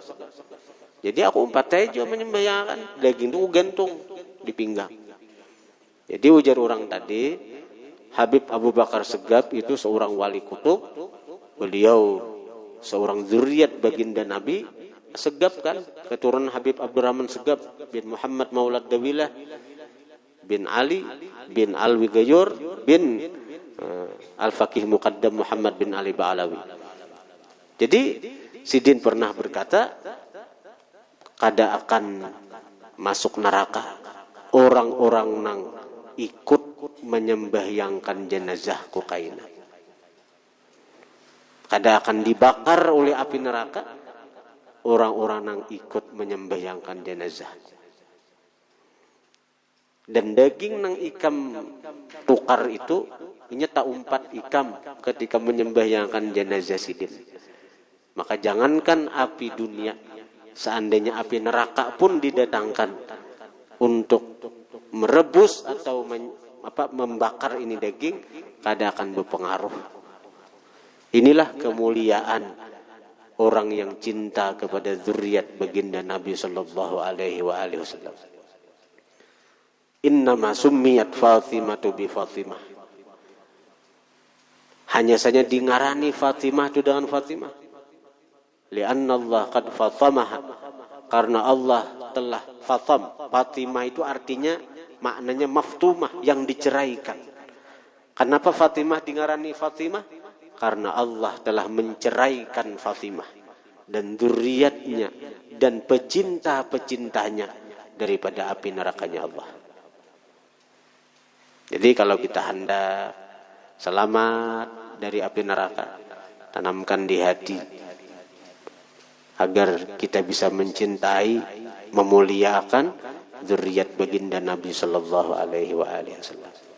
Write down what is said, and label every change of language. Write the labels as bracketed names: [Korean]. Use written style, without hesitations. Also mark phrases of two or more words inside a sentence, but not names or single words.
[Banjar] Jadi aku umpat aja menyembahyangkan, daging itu gantung di pinggang. Jadi ujar orang tadi, Habib Abu Bakar Segaf itu seorang wali kutub, beliau seorang zuriat baginda Nabi Segaf kan, keturunan Habib Abdurrahman Segaf bin Muhammad Maulad Dawilah bin Ali bin Alwi Gayur bin Al-Faqih Muqaddam Muhammad bin Ali Ba'alawi. Jadi Sidin pernah berkata, kada akan masuk neraka orang-orang nang ikut menyembahyangkan jenazahku kaina. Kada akan dibakar oleh api neraka orang-orang nang ikut menyembahyangkan jenazah. Dan daging nang ikam tukar itu nyata umpat ikam ketika menyembahyangkan jenazah sidin. Maka jangankan api dunia, seandainya api neraka pun didatangkan untuk merebus atau membakar ini daging, kada akan berpengaruh. [Indonesian] Inilah kemuliaan orang yang cinta kepada zuriat baginda Nabi [Arabic] صلى الله عليه وسلم. إنما سميت فاطمة بفاطمة. [Banjar] Hanya saja dingarani Fatimah itu dengan Fatimah. [Arabic] لأن الله قد فطمها. [Indonesian] Karena Allah telah fatam. Fatimah itu artinya maknanya maftumah, yang diceraikan. [Banjar] Kenapa Fatimah dingarani Fatimah? [Indonesian] Karena Allah telah menceraikan Fatimah dan zuriatnya dan pecinta-pecintanya daripada api nerakanya Allah. Jadi kalau kita hendak selamat dari api neraka, tanamkan di hati agar kita bisa mencintai, memuliakan zuriat baginda Nabi [Arabic] صلى الله عليه وسلم.